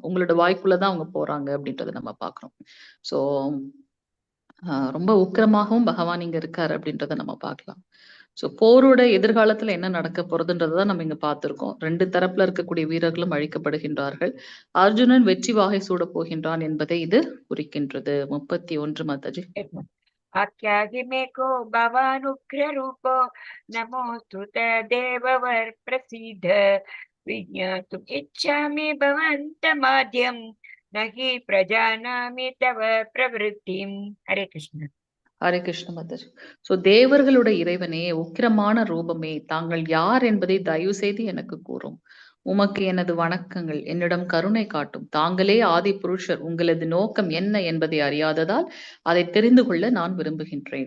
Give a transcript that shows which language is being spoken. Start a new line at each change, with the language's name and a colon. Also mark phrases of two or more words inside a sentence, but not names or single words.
Tamil: உங்களோட வாய்க்குள்ளதான் அவங்க போறாங்க அப்படின்றத நம்ம பார்க்கிறோம். ஸோ ரொம்ப உக்கிரமாகவும் பகவான் இங்க இருக்காரு அப்படின்றத நம்ம பார்க்கலாம். ஸோ போரோட எதிர்காலத்துல என்ன நடக்க போறதுன்றதான் நம்ம இங்க பார்த்திருக்கோம். 2 தரப்புல இருக்கக்கூடிய வீரர்களும் அழிக்கப்படுகின்றார்கள். அர்ஜுனன் வெற்றி வாகை சூட போகின்றான் என்பதை இது குறிக்கின்றது. 31 மாதாஜி.
Sanskrit: आख्याहिमेको भवानुग्ररूपो नमोऽस्तु तदेववर प्रसीद विज्ञातुम् इच्छामि भवन्तमाद्यं न हि प्रजानामि तव प्रवृत्तिम्. हरे कृष्ण.
Tamil: ஹரே கிருஷ்ண மாதாஜி. ஸோ தேவர்களுடைய இறைவனே, உக்கிரமான ரூபமே, தாங்கள் யார் என்பதை தயவு செய்து எனக்கு கூறும். உமக்கு எனது வணக்கங்கள். என்னிடம் கருணை காட்டும். தாங்களே ஆதி புருஷர். உங்களது நோக்கம் என்ன என்பதை அறியாததால் அதை தெரிந்து கொள்ள நான் விரும்புகின்றேன்.